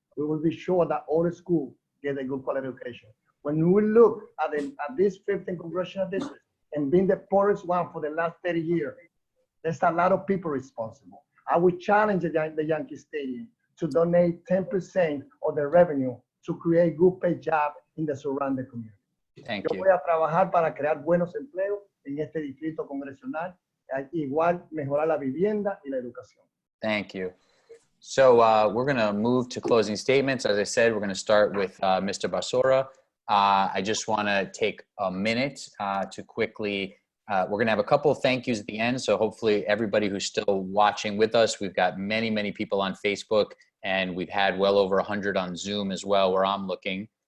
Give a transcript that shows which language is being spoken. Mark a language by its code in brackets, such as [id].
[en] We will be sure that all the schools get a good quality education. When we look at this 15th Congressional District and being the poorest one for the last 30 years, there's a lot of people responsible. I would challenge the Yankee Stadium to donate 10% of the revenue to create good paid jobs in the surrounding community. Thank [es] Yo [en] you. [es] voy a trabajar para crear buenos empleos en este distrito congresional, igual mejorar la vivienda y la educación. [en] Thank you. So we're going to move to closing statements. As I said, we're going to start with Mr. Basora. I just want to take a minute to quickly, we're going to have a couple of thank yous at the end. So hopefully everybody who's still watching with us, we've got many, many people on Facebook, and we've had well over 100 on Zoom as well, where I'm looking.